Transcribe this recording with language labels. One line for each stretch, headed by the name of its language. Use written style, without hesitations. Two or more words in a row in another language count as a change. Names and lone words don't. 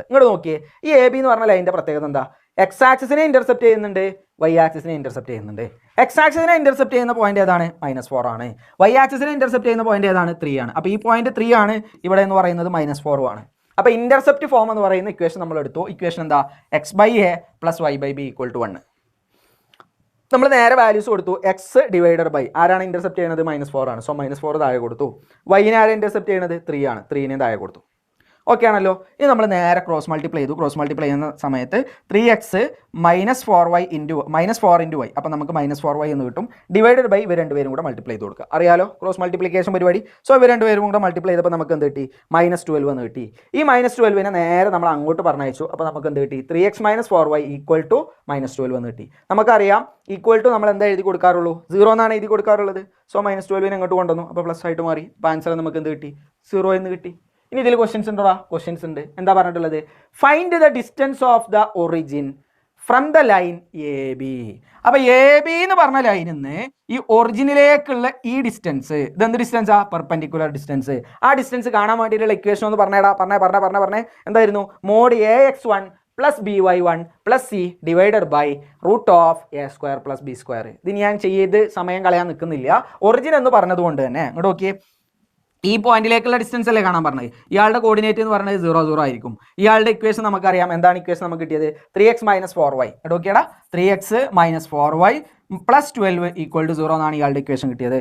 Malayalam: ഇങ്ങോട്ട് നോക്കിയേ, ഈ AB എന്ന് പറഞ്ഞ ലൈനിൻ്റെ പ്രത്യേകത എന്താ? എക്സ് ആക്സിസിനെ ഇന്റർസെപ്റ്റ് ചെയ്യുന്നുണ്ട്, y ആക്സിസിനെ ഇന്റർസെപ്റ്റ് ചെയ്യുന്നുണ്ട്. എക്സ് ആക്സിസിനെ ഇന്റർസെപ്റ്റ് ചെയ്യുന്ന പോയിന്റ് ഏതാണ്? -4 ആണ്. y ആക്സിസിനെ ഇന്റർസെപ്റ്റ് ചെയ്യുന്ന പോയിന്റ് ഏതാണ്? 3 ആണ്. അപ്പോൾ ഈ പോയിന്റ് 3 ആണ്, ഇവിടെ എന്ന് പറയുന്നത് -4 ആണ്. അപ്പോൾ
English: intercept form
Malayalam: എന്ന് പറയുന്ന ഇക്വേഷൻ നമ്മൾ എടുത്തു. ഇക്വേഷൻ എന്താ? x/a + y/b = 1. നമ്മൾ നേരെ വാല്യൂസ് കൊടുത്തു. x/, ആരാണ് ഇന്റർസെപ്റ്റ് ചെയ്യുന്നത്? -4 ആണ്. സോ -4 താഴെ കൊടുത്തു. y-നെ ആരെ ഇന്റർസെപ്റ്റ് ചെയ്യുന്നത്? 3 ആണ്. 3നെ താഴെ കൊടുത്തു. ഓക്കെ ആണല്ലോ. ഇനി നമ്മൾ നേരെ
English: cross multiply
Malayalam: ചെയ്തു.
English: cross multiply
Malayalam: ചെയ്യുന്ന സമയത്ത് 3x -4y -4 y, അപ്പോൾ നമുക്ക് -4y എന്ന് കിട്ടും.
English: divided by
Malayalam: ഇവർ രണ്ടുപേരും കൂടെ മൾട്ടിപ്ലൈ ചെയ്ത് കൊടുക്കുക. അറിയാലോ
English: cross multiplication
Malayalam: പരിപാടി. സോ ഇവർ രണ്ടുപേരും കൂടെ മൾട്ടിപ്ലൈ ചെയ്തപ്പോൾ നമുക്ക് എന്ത് കിട്ടി? -12 എന്ന് കിട്ടി. ഈ -12നെ നേരെ നമ്മൾ അങ്ങോട്ട് പറഞ്ഞയച്ചു. അപ്പോൾ നമുക്ക് എന്ത് കിട്ടി? 3x - 4y = -12 എന്ന് കിട്ടി. നമുക്കറിയാം
English: equal to
Malayalam: നമ്മൾ എന്താ എഴുതി കൊടുക്കാറുള്ളൂ? 0 എന്നാണ് എഴുതി കൊടുക്കാറുള്ളത്. സോ -12നെ അങ്ങോട്ട് കൊണ്ടുവന്നു. അപ്പോൾ പ്ലസ് ആയിട്ട് മാറി. അപ്പോൾ ആൻസർ നമുക്ക് എന്ത് കിട്ടി? 0 എന്ന് കിട്ടി. ഇനി ഇതിൽ ക്വസ്റ്റ്യൻസ് ഉണ്ടോടാ? ക്വസ്റ്റ്യൻസ് ഉണ്ട്. എന്താ പറഞ്ഞിട്ടുള്ളത്?
English: Find the distance of the origin from the line AB.
Malayalam: അപ്പോൾ AB എന്ന് പറഞ്ഞ ലൈനിൽ നിന്ന് ഈ ഒറിജിനിലേക്കുള്ള ഈ ഡിസ്റ്റൻസ്, ഇതെന്ത് ഡിസ്റ്റൻസാ?
English: Perpendicular distance.
Malayalam: ആ ഡിസ്റ്റൻസ് കാണാൻ വേണ്ടിയിട്ടുള്ള ഇക്വേഷൻ ഒന്ന് പറഞ്ഞേടാ. പറഞ്ഞേ എന്തായിരുന്നു?
English: mod AX1 + BY1 + C divided by √(a² + b²).
Malayalam: ഇത് ഞാൻ ചെയ്ത് സമയം കളയാൻ നിൽക്കുന്നില്ല. ഒറിജിൻ എന്ന് പറഞ്ഞതുകൊണ്ട് തന്നെ ഇങ്ങോട്ട് നോക്കിയേ, ഈ പോയിന്റിലേക്കുള്ള ഡിസ്റ്റൻസ് അല്ലേ കാണാൻ പറഞ്ഞത്. ഇയാളുടെ കോർഡിനേറ്റ് എന്ന് പറയുന്നത് 0 0 ആയിരിക്കും. ഇയാളുടെ ഇക്വേഷൻ നമുക്കറിയാം. എന്താണ് ഇക്വേഷൻ നമുക്ക് കിട്ടിയത്? 3x - 4y. നോക്കിയടാ, 3x - 4y + 12 = 0 എന്നാണ് ഇയാളുടെ ഇക്വേഷൻ കിട്ടിയത്.